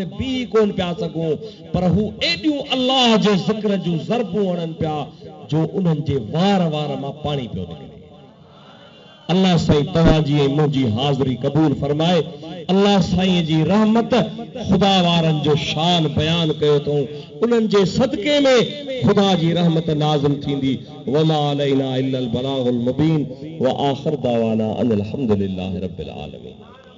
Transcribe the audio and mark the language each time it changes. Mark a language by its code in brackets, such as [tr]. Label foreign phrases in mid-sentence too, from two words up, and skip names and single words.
[sd] बीह कोन पिया सघूं पर हू एॾियूं अल्लाह जे ज़िक्र जूं ज़रबूं हणनि पिया जो उन्हनि जे वार वार मां पाणी पियो निकिरे अल्लाह साईं तव्हांजी ऐं मुंहिंजी हाज़िरी क़बूल फरमाए अल्लाह साईं जी रहमत खुदा वारनि जो शान बयान कयो अथऊं उन्हनि जे सदके में खुदा जी रहमत नाज़िल थींदी [ar] وما علينا إلا البلاغ المبين وآخر دعوانا أن الحمد لله رب العالمين.